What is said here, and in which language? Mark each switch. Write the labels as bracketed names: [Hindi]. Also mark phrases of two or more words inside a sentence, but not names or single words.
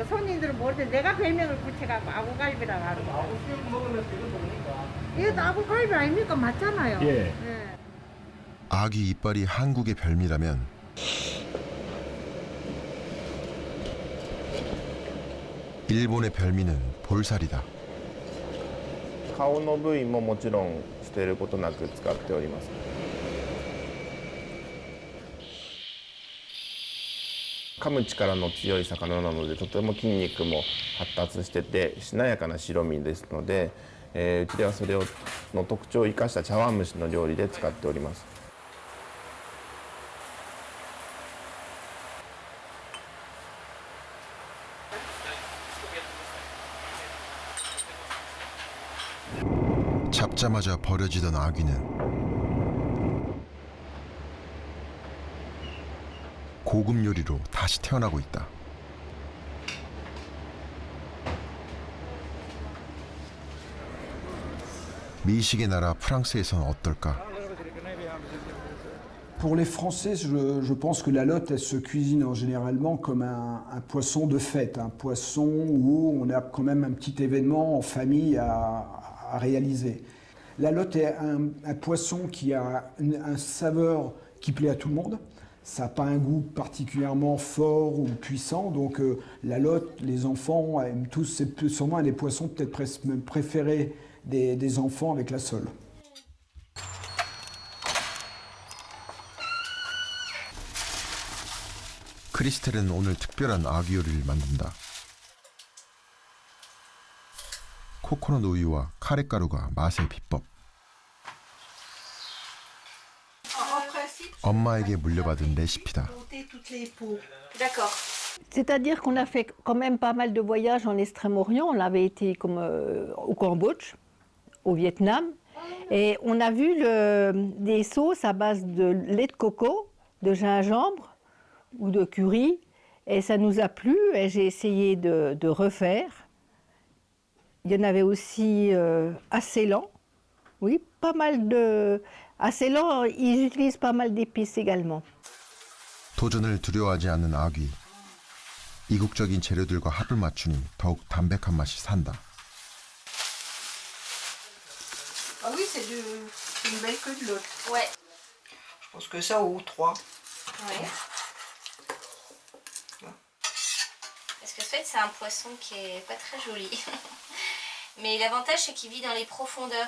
[Korean] 손님들은 모르는데 내가 별명을 붙여갖고 아구갈비라고 하는 거야. 아구수육 먹으면서 이거 먹으니까. 이것도 아구갈비 아닙니까? 맞잖아요. 예. 아기 이빨이 한국의 별미라면 일본의 별미는 볼살이다. [Japanese] 顔の部位ももちろん捨てることなく使っております。噛む力の強い魚なのでとても筋肉も発達しててしなやかな白身ですので、うちではそれの特徴を生かした茶碗蒸しの料理で使っております。 [Korean] 잡자마자 버려지던 아귀는 고급 요리로 다시 태어나고 있다. 미식의 나라 프랑스에서는 어떨까? [French] Pour les Français, je pense que la lotte, elle se cuisine généralement comme un poisson de fête, un poisson où on a quand même un petit événement en famille à réaliser. La lotte est un poisson qui a un saveur qui plaît à tout le monde. Ça n'a pas un goût particulièrement fort ou puissant, donc la lotte, les enfants aiment tous, c'est sûrement un des poissons peut-être préférés des enfants avec la sole. [Korean] 크리스텔은 오늘 특별한 아귀 요리를 만든다. 코코넛 우유와 카레가루가 맛의 비법. 엄마에게 물려받은 레시피다. [French] C'est-à-dire qu'on a fait quand même pas mal de voyages en Extrême-Orient. On avait été comme au Cambodge, au Vietnam. Et on a vu des sauces à base de lait de coco, de gingembre ou de curry. Et ça nous a plu et j'ai essayé de refaire. Il y en avait aussi à Ceylan. Oui, pas mal de... À Ceylan, ils utilisent pas mal d'épices également. [Korean] 도전을 두려워하지 않는 아귀. 이국적인 재료들과 합을 맞추니 더욱 담백한 맛이 산다. [French] Ah oui, c'est une belle queue de l'autre. Ouais. Je pense que ça ou 3. Ouais. Parce que en fait, c'est un poisson qui est pas très joli. Mais l'avantage, c'est qu'il vit dans les profondeurs.